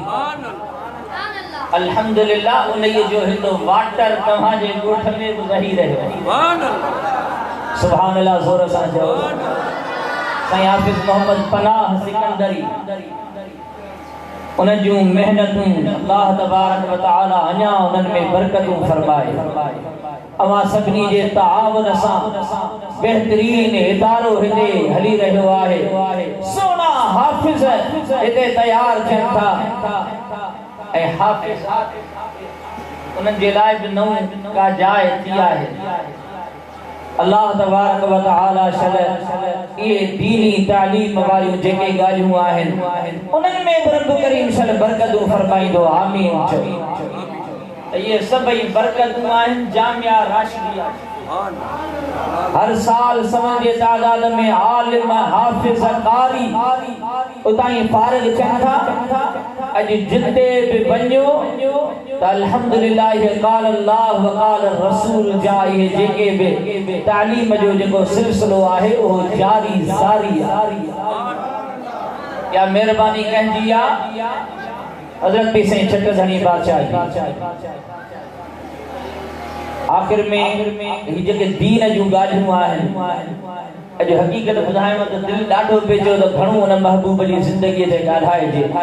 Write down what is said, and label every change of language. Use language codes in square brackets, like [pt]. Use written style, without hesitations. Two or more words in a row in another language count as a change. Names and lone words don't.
[sd] अल्हम्दुलिल्लाह उन जो हिंदो वाटर तव्हांजे ॻोठ में बि वही रहियो। [ar] سبحان الله. [sd] ज़ोर सां चओ। साईं हाफ़िज़ मोहम्मद पनाह सिकंदरी उन जूं मेहनतूं [ar] الله تبارك و تعالى [sd] अञा उन्हनि में बरकतूं फरमाए। अवां सभिनी जे ताआवुन सां बहितरीन इदारो हिते हली रहियो आहे। सोना हाफ़िज़ हिते तयार थियनि था ऐं हाफ़िज़ उन्हनि जे लाइ बि नऊं का जाइ थी आहे। [ar] الله تبارك و تعالى [sd] ये दीनी तालीम वारियूं जेके ॻाल्हियूं आहिनि उन्हनि में बि रब करीम सल बरकतूं फरमाईंदो। आमीन चओ। त ये सभई बरकतूं आहिनि जामिया राशिदिया। हर साल समझ जे तादाद में आलिम हाफ़िज़ कारी उतां फारिग थियनि था। अॼु जिते बि वञो त अल्हम्दुलिल्लाह [ar] قال الله و قال رسول [sd] जा इहे जेके बि तालीम जो जेको सिलसिलो आहे उहो जारी सारी आहे। या महिरबानी कंहिंजी आहे हज़रत पीर साईं छटधणी बादशाह आख़िर में ही जेके दीन जूं ॻाल्हियूं आहिनि अॼु हक़ीक़त ॿुधायांव त दिलि ॾाढो पिए चयो त घणो हुन महबूब जी ज़िंदगीअ ते ॻाल्हाइजे।